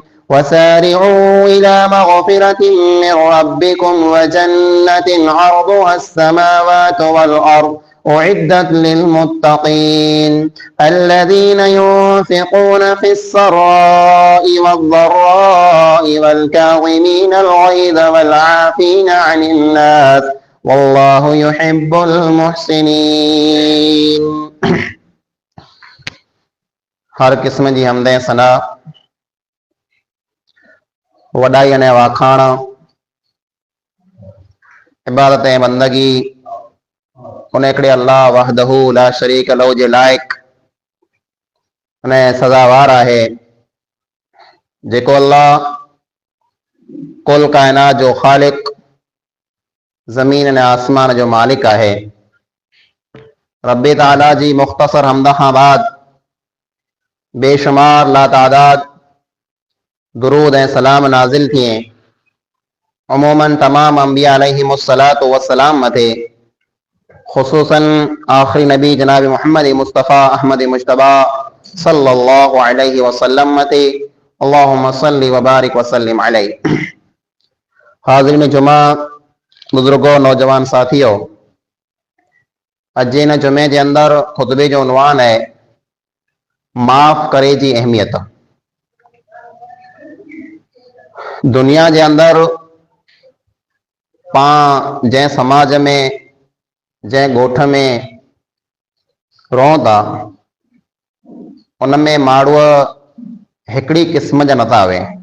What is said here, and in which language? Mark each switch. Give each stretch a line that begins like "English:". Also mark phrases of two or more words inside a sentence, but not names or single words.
Arabic: وسارعوا إلى مغفرة من ربكم وجنة عرضها السماوات والأرض أعدت للمتقين الذين ينفقون في السراء والضراء والكاظمين الغيظ والعافين عن الناس والله يحب المحسنين.
Sindhi: हर क़िस्म जी हमद सना वॾाई अने वाखाण इबादत ऐं बंदगी उन हिकिड़े अल्लाह
Arabic: وحده لا شريك له
Sindhi: जे लाइक़ अने सज़ावार आहे, जेको अल्लाह कुल कायनात जो ख़ालिक, ज़मीन अने आसमान जो मालिक आहे। रब्बे ताला जी मुख़्तसर हमद खां बाद बेशुमार लातादाद दुरूद ऐं सलाम नाज़िल थिए अमूमन तमाम अंबिया
Arabic: عليهم الصلاة والسلام
Sindhi: मथे, खुसूसन आखिरी नबी जनाब मोहम्मद मुस्तफ़ा अहमद मुश्तबा
Arabic: صلى الله عليه وسلم
Sindhi: मथे
Arabic: اللهم صل وبارك وسلم عليه.
Sindhi: हाज़िरीन जुमा, बुजुर्गो, नौजवान साथियों, अॼु हिन जुमे जे अंदरि खुतबे जो उनवान है माफ़ करे जी अहमियत। दुनिया जे अंदरि पां जंहिं समाज में, जंहिं ॻोठ में रहूं था, उन में माण्हू हिकिड़ी क़िस्म जा नथा आवे।